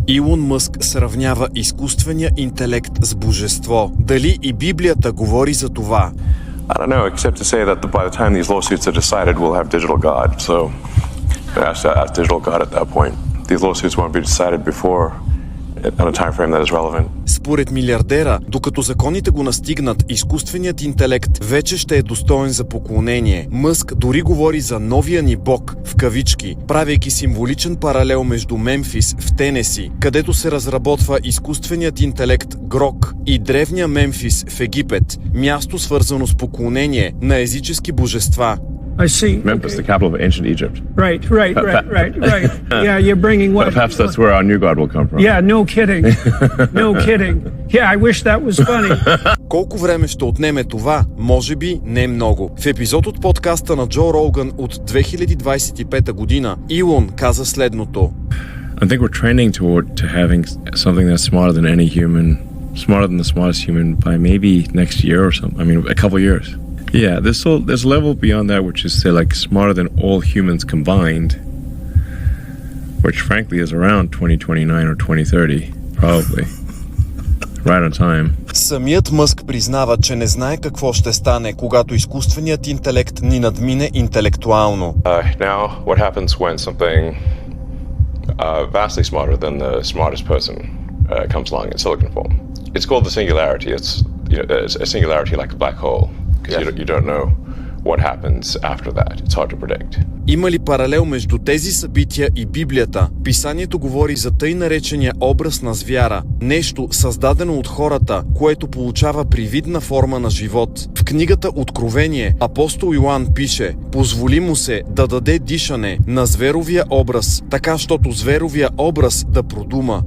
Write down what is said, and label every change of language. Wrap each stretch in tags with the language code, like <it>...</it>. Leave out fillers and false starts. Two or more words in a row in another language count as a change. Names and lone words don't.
<bg>Илон Мъск сравнява изкуствения интелект с божество. Дали и Библията говори за това?</bg> <en>I don't know, except to say that by the time these lawsuits are decided, we'll have digital God. So, ask digital God at that point. These lawsuits won't be decided before on a time frame that is relevant.</en> <bg>Според милиардера, докато законите го настигнат, изкуственият интелект вече ще е достоен за поклонение. Мъск дори говори за новия ни бог, в кавички, правейки символичен паралел между Мемфис в Тенеси, където се разработва изкуственият интелект Грок, и древния Мемфис в Египет, място свързано с поклонение на езически божества.</bg> <en>I see. Memphis, the capital of ancient Egypt. Right. Yeah, you're bringing what? Perhaps that's where our new God will come from. Yeah, no kidding. No kidding. Yeah, I wish that was funny.</en> <bg>Колко време ще отнеме това? Може би не много. В епизод от подкаста на Джо Роган от 2025 година Илон каза следното.</bg> <en>I think we're trending to having something that's smarter than any human, smarter than the smartest human by maybe next year or something. I mean, a couple of years. Yeah, there's a level beyond that which is, say, like smarter than all humans combined, which frankly is around 2029 or 2030, probably. Right on time.</en> <bg>Самият Мъск признава, че не знае какво ще стане, когато изкуственият интелект ни надмине интелектуално.</bg> <en>Now, what happens when something vastly smarter than the smartest person comes along in silicon form? It's called the singularity. It's a singularity like a black hole. Because you don't know what happens after that. It's hard to predict.</en> <bg>Има ли паралел между тези събития и Библията? Писанието говори за тъй наречения образ на звяра, нещо създадено от хората, което получава привидна форма на живот. В книгата Откровение апостол Йоан пише: позволи му се да даде дишане на зверовия образ, така щото зверовия образ да продума.</bg>